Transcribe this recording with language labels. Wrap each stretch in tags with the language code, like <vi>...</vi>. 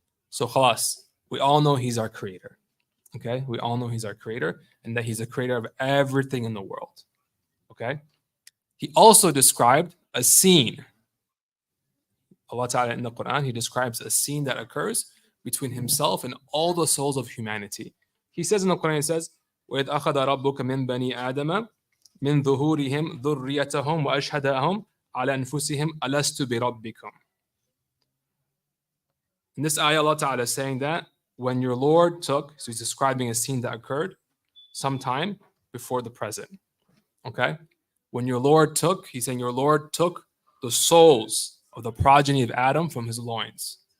<en>So khalas, we all know he's our creator. Okay, we all know he's our creator and that he's the creator of everything in the world. Okay, he also described a scene. Allah Ta'ala in the Quran, he describes a scene that occurs between himself and all the souls of humanity. He says in the Quran, he says,</en> <ar>وَإِذْ أَخَذَ رَبُّكَ مِنْ بَنِي آدَمَ مِنْ ظُهُورِهِمْ ذُرِّيَّتَهُمْ وَأَشْهَدَهُمْ عَلَى أَنفُسِهِمْ أَلَسْتُ بِرَبِّكُمْ.</ar> <en>In this ayah, Allah Ta'ala is saying that when your Lord took, so he's describing a scene that occurred sometime before the present. Okay? When your Lord took, he's saying your Lord took the souls of the progeny of Adam from his loins.</en>